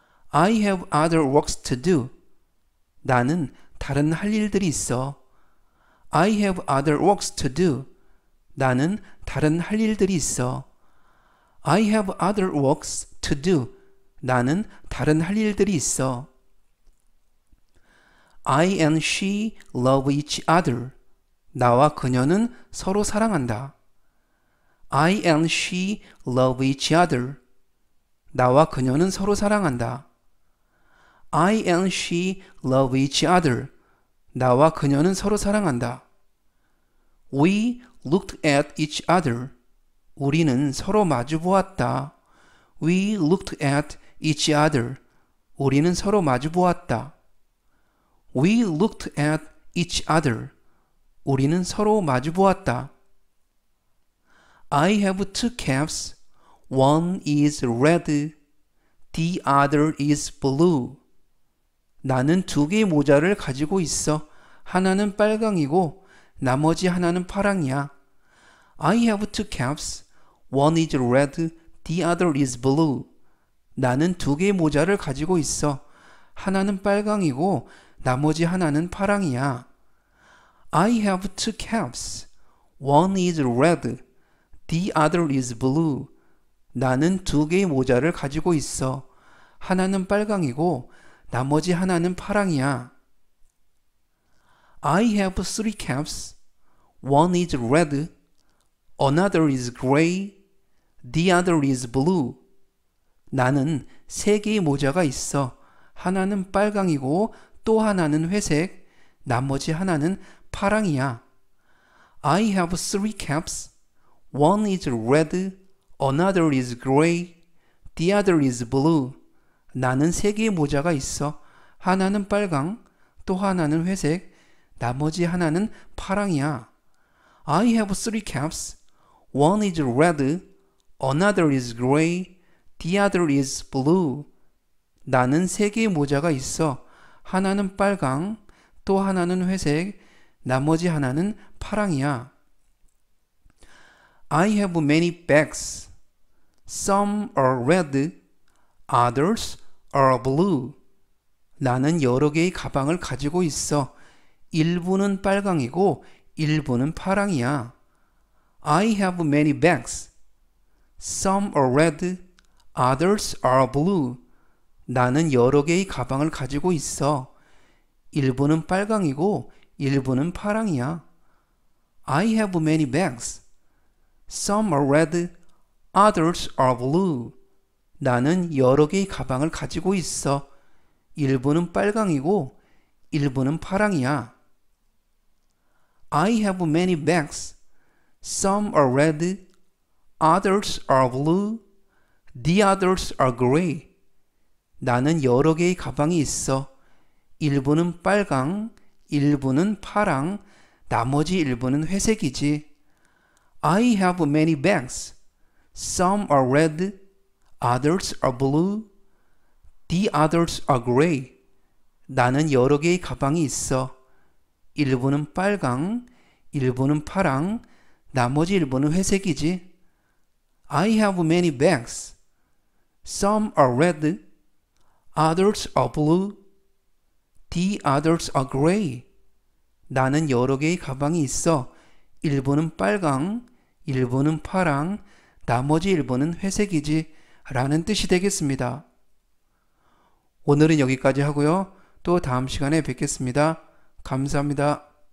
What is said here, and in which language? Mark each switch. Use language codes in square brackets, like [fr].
[en] I have other works to do. [ko] 나는 다른 할 일들이 있어. [en] I have other works to do. [ko] 나는 다른 할 일들이 있어. [en] I have other works to do. [ko] 나는 다른 할 일들이 있어. [en] I and she love each other. [ko] 나와 그녀는 서로 사랑한다. [en] I and she love each other. [ko] 나와 그녀는 서로 사랑한다. [en] I and she love each other. [ko] 나와 그녀는 서로 사랑한다. [en] We looked at each other. [ko] 우리는 서로 마주 보았다. [en] We looked at each other. [ko] 우리는 서로 마주 보았다. [en] We looked at each other. [ko] 우리는 서로 마주 보았다. [en] I have two caps. One is red. The other is blue. [ko] 나는 두 개의 모자를 가지고 있어. 하나는 빨강이고 나머지 하나는 파랑이야. [en] I have two caps. One is red. The other is blue. [ko] 나는 두 개의 모자를 가지고 있어. 하나는 빨강이고 나머지 하나는 파랑이야. [en] I have two caps. One is red. The other is blue. [ko] 나는 두 개의 모자를 가지고 있어. 하나는 빨강이고 나머지 하나는 파랑이야. [en] I have three caps. One is red. Another is gray. The other is blue. [ko] 나는 세 개의 모자가 있어. 하나는 빨강이고 또 하나는 회색, 나머지 하나는 파랑이야. [en] I have three caps. One is red, another is gray, the other is blue. [ko] 나는 세 개의 모자가 있어. 하나는 빨강, 또 하나는 회색, 나머지 하나는 파랑이야. [en] I have three caps. One is red, another is gray, the other is blue. [ko] 나는 세 개의 모자가 있어. 하나는 빨강, 또 하나는 회색, 나머지 하나는 파랑이야. [en] I have many bags. Some are red, others are blue. [ko] 나는 여러 개의 가방을 가지고 있어. 일부는 빨강이고 일부는 파랑이야. [en] I have many bags. Some are red, others are blue. [ko] 나는 여러 개의 가방을 가지고 있어. 일부는 빨강이고 일부는 파랑이야. [en] I have many bags. Some are red, others are blue. [ko] 나는 여러 개의 가방을 가지고 있어. 일부는 빨강이고 일부는 파랑이야. [en] I have many bags. Some are red, others are blue, the others are gray. [ko] 나는 여러 개의 가방이 있어. 일부는 빨강, 일부는 파랑, 나머지 일부는 회색이지. [en] I have many bags. Some are red, others are blue, the others are gray. [ko] 나는 여러 개의 가방이 있어. 일부는 빨강, 일부는 파랑, 나머지 일부는 회색이지. [en] I have many bags. Some are red, others are blue, the others are gray. [ko] 나는 여러 개의 가방이 있어. 일부는 빨강, 일부는 파랑, 나머지 일부는 회색이지. 라는 뜻이 되겠습니다. 오늘은 여기까지 하고요. 또 다음 시간에 뵙겠습니다. 감사합니다.